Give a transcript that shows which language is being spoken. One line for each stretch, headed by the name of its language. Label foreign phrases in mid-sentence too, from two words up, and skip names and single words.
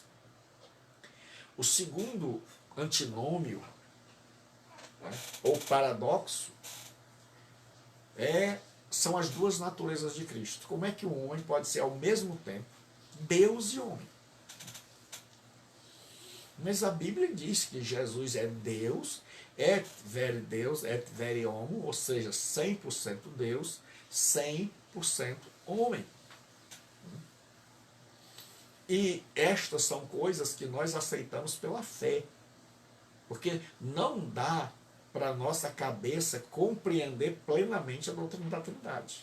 Portuguese: O segundo antinômio, ou paradoxo, são as duas naturezas de Cristo. Como é que o homem pode ser ao mesmo tempo Deus e homem? Mas a Bíblia diz que Jesus é Deus,
Latin: et vere Deus, et vere homo,
Portuguese: ou seja, 100% Deus, 100% homem. E estas são coisas que nós aceitamos pela fé, porque não dá para a nossa cabeça compreender plenamente a doutrina da Trindade.